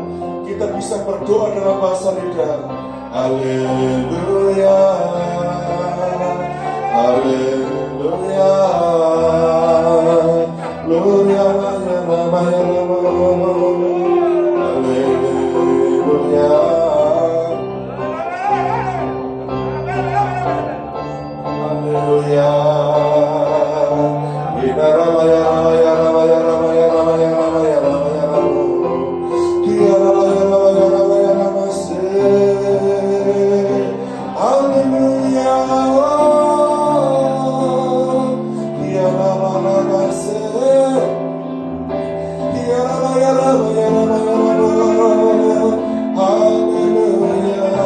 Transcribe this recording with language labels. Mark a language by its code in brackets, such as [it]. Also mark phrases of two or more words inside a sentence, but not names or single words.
[id] Kita bisa berdoa dengan bahasa lidah. Haleluya, haleluya, haleluya, haleluya. Haleluya. Ina ramaya ramaya ramaya ramaya ramaya ramaya ramaya ramaya. Dia ramaya ramaya ramaya ramase. Haleluya. Dia ramaya ramase. Dia ramaya ramaya ramaya ramaya. Haleluya.